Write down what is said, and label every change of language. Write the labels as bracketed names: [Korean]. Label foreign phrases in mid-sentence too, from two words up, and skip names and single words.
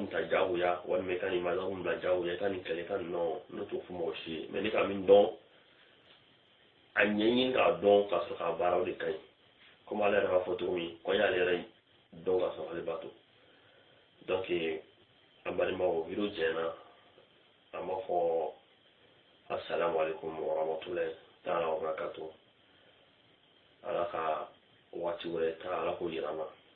[Bambara] ta jagoya walima i ka nin masabu bila jagoya i ka nin kɛlɛ i ka nin nɔ ne t'o fɔ mɔgɔ si ye mais ne ka min dɔn a ɲɛɲini k'a dɔn k'a sɔrɔ k'a baara o de ka ɲi komi ale yɛrɛ b'a fɔ cogo min ko n y'ale yɛrɛ dɔn k'a sɔrɔ ale b'a to donc an balimaw video jɛna an b'a fɔ [Arabic] السلام عليكم ورحمة الله تعالى وبركاته [Bambara] ala ka waati wɛrɛ ta ala k'o yir'an na